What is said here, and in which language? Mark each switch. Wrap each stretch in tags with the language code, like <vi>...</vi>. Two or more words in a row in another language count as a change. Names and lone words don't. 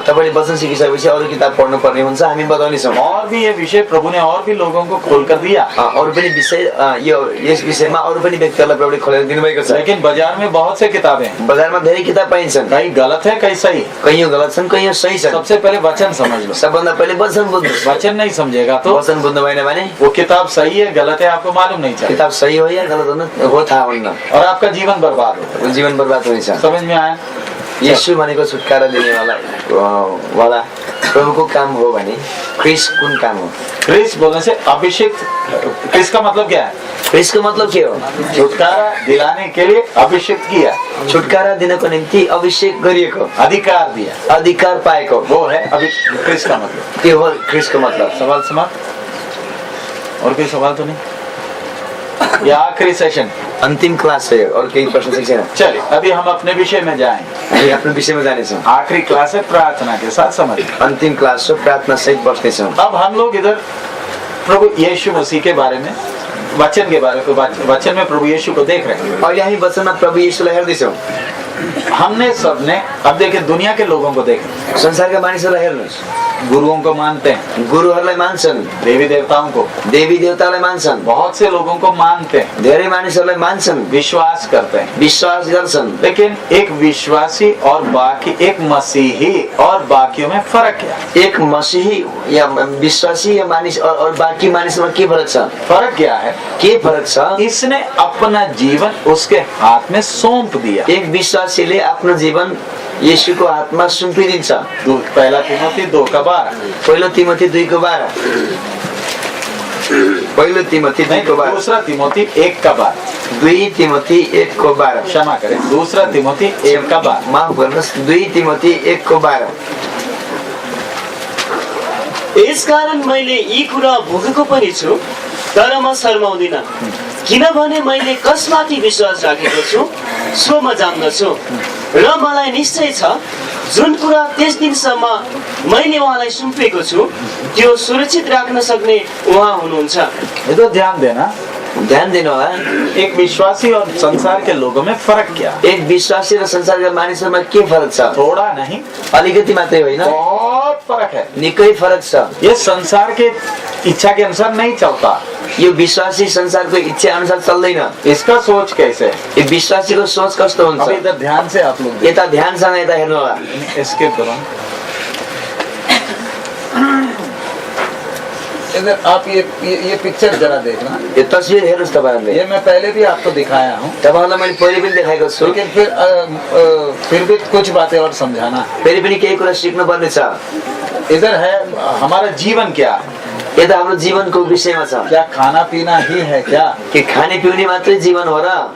<ne>तपाईँले वचन सिकिसकेपछि अरू किताब पढ्नु पर्ने हुन्छ, हामी बताउनेछौँ।</ne> <hi>और भी ये विषय प्रभु ने और भी लोगों को खोल कर दिया,</hi> <ne>अरू पनि विषय यस विषयमा अरू पनि व्यक्तिहरूलाई प्रभुले खोलेर दिनुभएको छ।</ne> <hi>लेकिन बाजार में बहुत से किताबें हैं,</hi> <ne>बजारमा धेरै किताब पाइन्छन्,</ne> <hi>कई गलत है कई सही।</hi> <ne>कयौँ गलत छन्, कयौँ सही छन्।</ne> <hi>सबसे पहले वचन समझ लो,</hi> <ne>सबभन्दा पहिले वचन बुझ्नुहोस्।</ne> <hi>वचन नहीं समझेगा तो</hi> <ne>वचन बुझ्नु भएन भने</ne> <hi>वो किताब सही है गलत है आपको मालूम नहीं चलेगा,</hi> <ne>किताब सही हो या गलत हो थाहा हुन्न,</ne> <hi>और आपका जीवन बर्बाद हो।</hi> <ne>जीवन बर्बाद हुनेछ।</ne> <hi>समझ में आया?</hi> <ne>येशू भनेको छुटकारा दिनेवाला वाला प्रभुको काम हो भने क्रिस कुन काम हो?</ne> <hi>क्रिस बोलने से अभिषेक, क्रिस का मतलब क्या है?</hi> <ne>क्रिसको मतलब के हो?</ne> <hi>छुटकारा दिलाने के लिए अभिषेक किया,</hi> <ne>छुटकारा दिनको निम्ति अभिषेक गरिएको,</ne> <hi>अधिकार दिया,</hi> <ne>अधिकार पाएको,</ne> <hi>वो है अभी क्रिस का मतलब।</hi> <ne>त्यो हो क्रिसको मतलब।</ne> <hi>सवाल समाप्त? और कोई सवाल तो नहीं? ये आखिरी सेशन,</hi> <ne>अन्तिम क्लास है और केही प्रश्न चाहिँ छैन।</ne> <hi>चलिए अभी हम अपने विषय में जाएं।</hi> <ne>हामी आफ्नो विषयमा जानेछौँ।</ne> <hi>आखिरी क्लास है प्रार्थना के साथ, समझ।</hi> <ne>अन्तिम क्लास हो, प्रार्थना सहित बस्नेछौँ।</ne> <hi>अब हम लोग इधर प्रभु यीशु मसीह के बारे में, वचन के बारे में, वचन में प्रभु यीशु को देख रहे हैं।</hi> <ne>अहिले हामी वचनमा प्रभु येशूलाई हेर्दैछौँ।</ne> <hi>हमने सबने, अब देखिए दुनिया के लोगों को देखें,</hi> <ne>संसारका मानिसहरूलाई हेर्नुहोस्,</ne> <hi>गुरुओं को मानते हैं,</hi> <ne>गुरुहरूलाई मान्छन्,</ne> <hi>देवी देवताओं को,</hi> <ne>देवी देवतालाई मान्छन्,</ne> <hi>बहुत से लोगों को मानते हैं,</hi> <ne>धेरै मानिसहरूलाई मान्छन्,</ne> <hi>विश्वास करते हैं,</hi> <ne>विश्वास गर्छन्।</ne> <hi>लेकिन एक विश्वासी और बाकी, एक मसीही और बाकियों में फर्क क्या है?</hi> <ne>एक मसीही या विश्वासी या मानिस और बाकी मानिसमा के फरक छ?</ne> <hi>फर्क क्या है?</hi> <ne>के फरक छ?</ne> <hi>इसने अपना जीवन उसके हाथ में सौंप दिया।</hi> <ne>एक विश्वासीले आफ्नो जीवन येशूको हातमा सुम्पिदिन्छ।</ne> <hi>पहला तिमोथी 2:12,</hi> <ne>पहिलो तिमोथी 2:12, पहिलो तिमोथी 2:12,</ne> <hi>दूसरा तिमोथी 1:12,</hi> <ne>2 तिमोथी 1:12,</ne> <hi>क्षमा करें, दूसरा तिमोथी 1:12,</hi> <ne>माफ गर्नुहोस्, 2 तिमोथी 1:12। यसकारण मैले यी कुरा भोगेको पनि छु, तर म शर्माउँदिन, किनभने मैले कसमाथि विश्वास राखेको छु सो म जान्दछु, र मलाई निश्चय छ जुन कुरा त्यस दिनसम्म मैले उहाँलाई सुम्पेको छु त्यो सुरक्षित राख्न सक्ने उहाँ हुनुहुन्छ।</ne> <hi>ये तो ध्यान देना,</hi> <ne>ध्यान दिनु होला।</ne> <hi>एक विश्वासी और संसार के लोगों में फर्क क्या?</hi> <ne>एक विश्वासी र संसारका मानिसहरूमा के फरक छ?</ne> <hi>थोड़ा नहीं,</hi> <ne>अलिकति मात्रै होइन,</ne> <hi>बहुत फर्क है।</hi> <ne>निकै फरक छ।</ne> <hi>ये संसार के इच्छा के अनुसार नहीं चलता,</hi> <ne>यो विश्वासी संसारको इच्छा अनुसार चल्दैन।</ne> <hi>इसका सोच कैसे है?</hi> <ne>यो विश्वासीको सोच कस्तो</ne> <hi>अभी</hi> <ne>हुन्छ?</ne> <hi>इधर ध्यान से आप लोग</hi> <ne>यता ध्यानसँग यता हेर्नु होला।</ne> <hi>स्किप करो। इधर आप ये पिक्चर जरा देखना,</hi> <ne>यो तस्बिर हेर्नुहोस् तपाईहरुले।</ne> <hi>ये मैं पहले भी आपको दिखाया हूँ,</hi> <ne>तपाईहरुलाई मैले पहिले पनि देखाएको छु,</ne> <hi>लेकिन फिर भी कुछ बातें और समझाना।</hi> <ne>फेरि पनि केही कुरा सिक्नु पर्ने छ।</ne> <hi>इधर है हमारा जीवन क्या है?</hi> <ne>यता हाम्रो जीवनको विषयमा छ।</ne> <hi>क्या खाना पीना ही है क्या?</hi> <ne>के खाने पिउने मात्रै जीवन हो र?</ne>